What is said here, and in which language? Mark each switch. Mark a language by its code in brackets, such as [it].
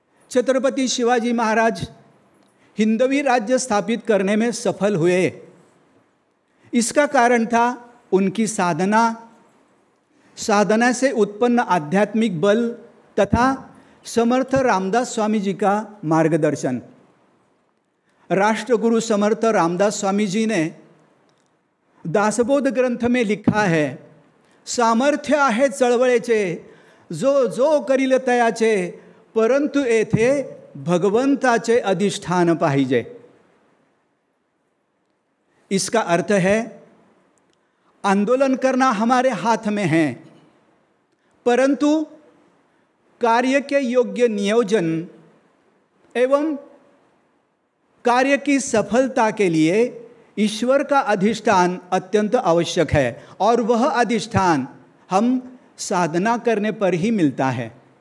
[hi] छत्रपति शिवाजी महाराज हिंदवी राज्य स्थापित करने में सफल हुए। इसका कारण था उनकी साधना, साधना से उत्पन्न आध्यात्मिक बल तथा समर्थ रामदास स्वामी जी का मार्गदर्शन। राष्ट्रगुरु समर्थ रामदास स्वामी जी ने दासबोध ग्रंथ में लिखा है, [mr] सामर्थ्य आहे चळवळेचे जो जो करील तयाचे, परंतु येथे भगवंताचे अधिष्ठान पाहिजे। [hi] इसका अर्थ है आंदोलन करना हमारे हाथ में है, परंतु कार्य के योग्य नियोजन एवं कार्य की सफलता के लिए ईश्वर का अधिष्ठान अत्यंत आवश्यक है और वह अधिष्ठान हम साधना करने पर ही मिलता है।